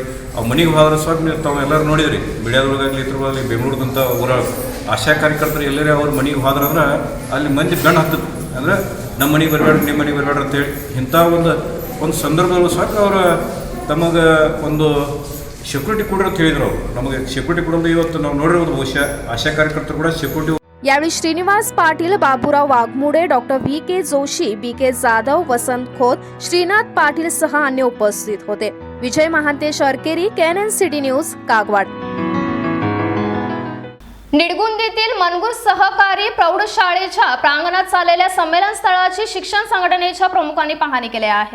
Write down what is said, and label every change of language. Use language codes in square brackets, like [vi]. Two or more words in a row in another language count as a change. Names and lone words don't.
[kn] ಆ ಮನೆಗೆ ಹೋದ್ರೆ ಸಾಕು ನೀವು ತಾವು ಎಲ್ಲರೂ ನೋಡಿದ್ರಿ, ಮೀಡಿಯಾದೊಳಗಾಗಲಿ ಇದ್ರೊಳಗಾಗಲಿ ಬೆಂಗಳೂರದಂಥ ಊರ ಆಶಾ ಕಾರ್ಯಕರ್ತರು ಎಲ್ಲರೇ ಅವ್ರ ಮನೆಗೆ ಹೋದ್ರಂದ್ರೆ ಅಲ್ಲಿ ಮಂದಿ ಬೆನ್ನು ಹತ್ತಿತ್ತು. ಅಂದರೆ ನಮ್ಮ ಮನೆಗೆ ಬರಬೇಡ್ರಿ, ನಿಮ್ಮ ಮನೆಗೆ ಬರಬೇಡ್ರಿ ಅಂತೇಳಿ ಇಂಥ ಒಂದು ಸಂದರ್ಭದಲ್ಲೂ ಸಾಕು ಅವರು ತಮಗೆ ಒಂದು ಸೆಕ್ಯೂರಿಟಿ ಕೊಡ್ರಿ ಅಂತ ಹೇಳಿದ್ರು. ನಮಗೆ ಸೆಕ್ಯೂರಿಟಿ ಕೊಡೋದು ಇವತ್ತು ನಾವು ನೋಡಿರೋದು ಬಹುಶಃ ಆಶಾ ಕಾರ್ಯಕರ್ತರು ಕೂಡ ಸೆಕ್ಯೂರಿಟಿ. [mr] यावेळी श्रीनिवास पाटील, बाबूराव वाघमोडे, डॉक्टर VK जोशी, BK जाधव, वसंत खोत, श्रीनाथ पाटील सह अन्य उपस्थित होते. विजय महांतेश अरकेरी, KNN सिटी न्यूज, कागवाड. निडगुंदीतील मनगुर सहकारी प्रौढशाळेच्या प्रांगणात चाललेल्या संमेलन स्थळाची शिक्षण संघटनेच्या प्रमुखांनी पाहणी केली आहे.